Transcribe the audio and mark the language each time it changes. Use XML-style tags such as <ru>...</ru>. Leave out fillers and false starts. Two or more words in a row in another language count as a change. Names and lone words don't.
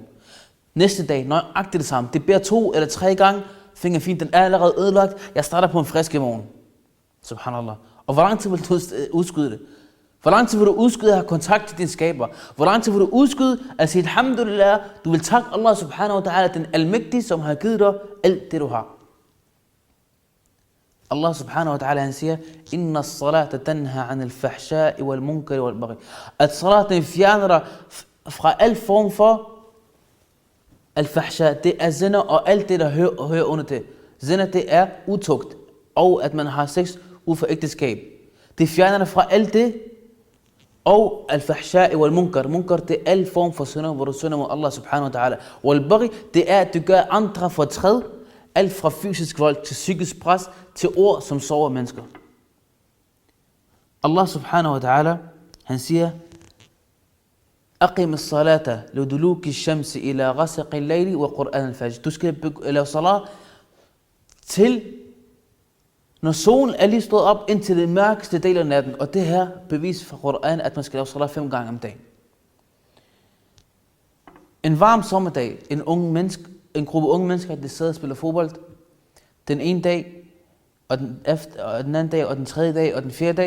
<da>Næste dag, nøjagtigt det samme. Det beder 2 eller 3 gange, finder fint, den er allerede ødelagt. Jeg starter på en frisk i morgen.</da> <ar>Subhanallah.</ar> <da>Og hvor lang tid vil du udskyde det? Hvor lang tid vil du udskyde at have kontakt til din skaber? Hvor lang tid vil du udskyde at sige alhamdulillah? Du vil takke</da> <ar>الله سبحانه وتعالى,</ar> <da>den almægtige, som har givet dig alt det du har.</da> <ar>الله سبحانه وتعالى</ar> <da>han siger,</da> <ar>إن الصلاة تنهى عن الفحشاء والمنكر والبغي.</ar> <da>At salaten fjerner dig fra al form for al-fahsha, det er zina og alt det der hører under det. Zina det er utugt, og at man har sex ud for ægteskab. Det fjerner dig fra alt det.</da> <ar>Og الفحشاء والمنكر.</ar> <da>Munkar det er al form for synder, hvor du synder mod</da> <ar>الله سبحانه وتعالى. والبغي</ar> <da>det er at du gør andre fortræd. Alt fra fysisk vold til psykisk pres til ord som sårer mennesker.</da> <ar>الله سبحانه وتعالى</ar> <da>han siger:</da> <ar>أقم الصلاة لدلوك الشمس إلى غسق الليل وقرآن الفجر.</ar> <da>Du skal lave salat til når solen er lige stået op indtil den mørkeste del af natten, og det her bevis fra Qur'an, at man skal lave salat 5 gange om dagen. En varm sommerdag, en gruppe unge mennesker, der sidder og spiller fodbold, den ene dag, og den anden dag, og den tredje dag, og den fjerde dag.</da>